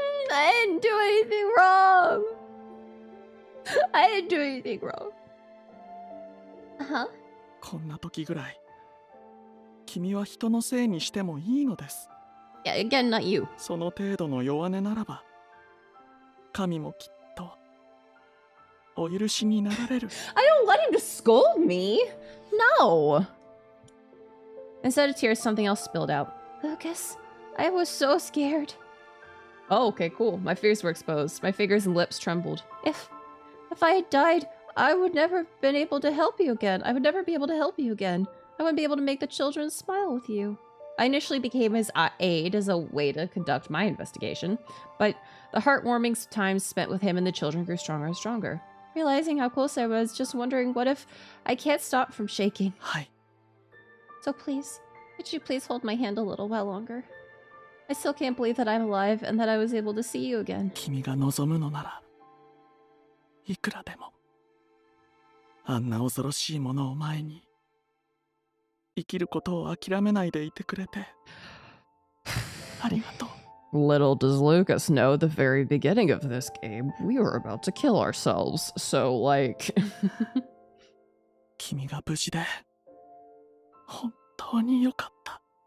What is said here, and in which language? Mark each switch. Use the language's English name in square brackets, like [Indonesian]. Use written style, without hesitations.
[English] I didn't do anything wrong. I didn't do anything wrong. Huh? [Japanese] こんな時ぐらい、君は人のせいにしてもいいのです。 [English] Yeah, again, not you. [Japanese] その程度の弱音ならば、神もきっとお許しになられる。 [English] I don't want him to scold me. No. Instead of tears, something else spilled out. Lucas, I was so scared. Oh, okay, cool. My fears were exposed. My fingers and lips trembled. If I had died, I would never have been able to help you again. I would never be able to help you again. I wouldn't be able to make the children smile with you. I initially became his aide as a way to conduct my investigation, but the heartwarming times spent with him and the children grew stronger and stronger. Realizing how close I was, just wondering what if I can't stop from shaking. Hi. So please, could you please hold my hand a little while longer? I still can't believe that I'm alive and that I was able to see you again. [Japanese] 君が望むのならいくらでもあんな恐ろしいものを前に生きることを諦めないでいてくれてありがとう。 [English] Little does Lucas know, at the very beginning of this game, we were about to kill ourselves. So, like... [Japanese] 君が無事で本当によかった。